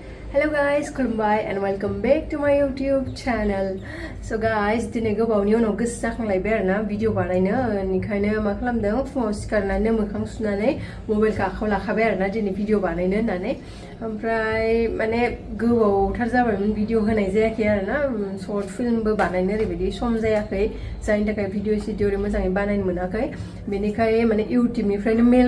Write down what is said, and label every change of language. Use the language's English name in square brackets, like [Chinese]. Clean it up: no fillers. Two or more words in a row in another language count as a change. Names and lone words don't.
[English] Hello guys, खुलुमबाय and welcome back to my YouTube channel. So guys, [Bodo] दिनै गोबावनि उनाव गोसो जाखांलायबाय आरोना भिडिअ बानायनो ओंखायनो मा खालामदों फुङाव सिखारनानै मोखां सुनानै मबाइलखौ आखायाव लाखाबाय आरोना दिनै भिडिअ बानायनो होननानै ओमफ्राय माने गोबावथार जाबायमोन भिडिअ होनाय जायाखै आरोना [English] short film [Bodo] बानायनो ओरैबायदि सम जायाखै जायनि थाखाय भिडिअ सिडिअ मोजाङै बानायनो मोनाखै बेनिखाय माने इउटिउबनिफ्रायनो मेल